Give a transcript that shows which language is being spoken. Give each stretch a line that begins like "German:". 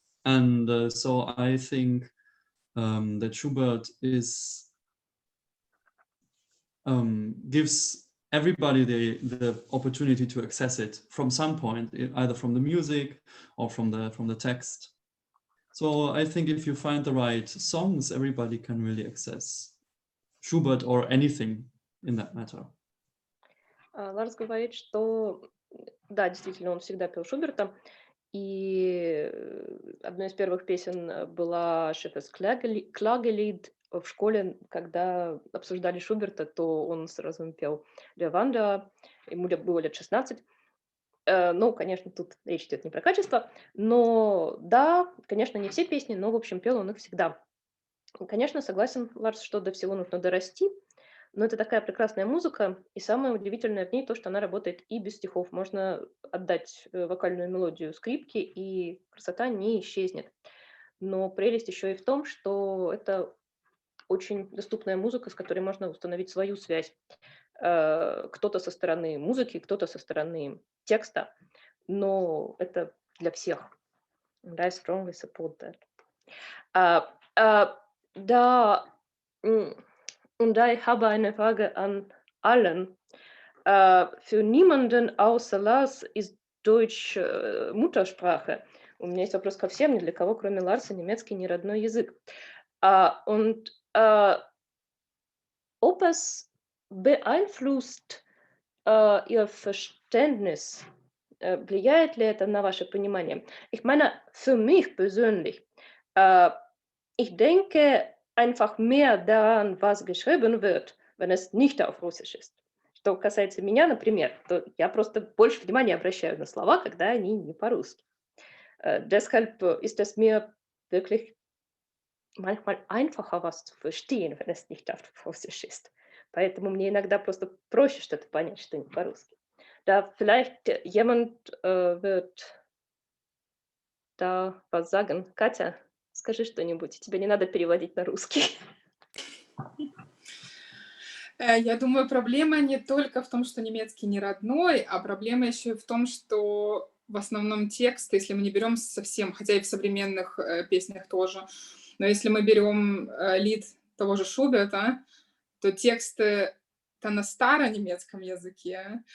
English: And so I think that Schubert gives everybody the opportunity to access it from some point, either from the music or from the text. So I think if you find the right songs, everybody can really access Schubert or anything in that matter.
Russian: Ларс говорит, что да, действительно, он всегда пел Шуберта, и одной из первых песен была Schubert-Woche в школе, когда обсуждали Шуберта, то он сразу пел Леванда, ему было лет 16. Ну, конечно, тут речь идет не про качество, но да, конечно, не все песни, но, в общем, пел он их всегда. Конечно, согласен, Ларс, что до всего нужно дорасти, но это такая прекрасная музыка, и самое удивительное в ней то, что она работает и без стихов. Можно отдать вокальную мелодию скрипке, и красота не исчезнет. Но прелесть еще и в том, что это очень доступная музыка, с которой можно установить свою связь. Кто-то со стороны музыки, кто-то со стороны текста, но это для всех.
English: And I strongly support that.
German: Und ich habe eine Frage an allen. Für niemanden außer Lars ist Deutsch Muttersprache.
Russian: У меня есть вопрос ко всем, ни для кого, кроме Ларса, немецкий не родной язык.
German: Und ob es beeinflusst ihr Verständnis,
Russian: влияет ли это на ваше понимание?
German: Ich meine, für mich persönlich, ich denke einfach mehr daran, was geschrieben wird, wenn es nicht auf Russisch ist.
Russian: Что касается меня, например, то я просто больше внимания обращаю на слова, когда они не по-русски.
German: Deshalb ist es mir wirklich manchmal einfacher, was zu verstehen, wenn es nicht auf Russisch ist.
Russian: Поэтому мне иногда просто проще что-то понять, что не по-русски.
German: Da vielleicht jemand wird da was sagen.
Russian: Катя, скажи что-нибудь. Тебе не надо переводить на русский. Я думаю, проблема не только в том, что немецкий не родной, а проблема еще и в том, что в основном текст, если мы не берем совсем, хотя и в современных песнях тоже, но если мы берем лид того же Шуберта, то тексты-то на старонемецком языке.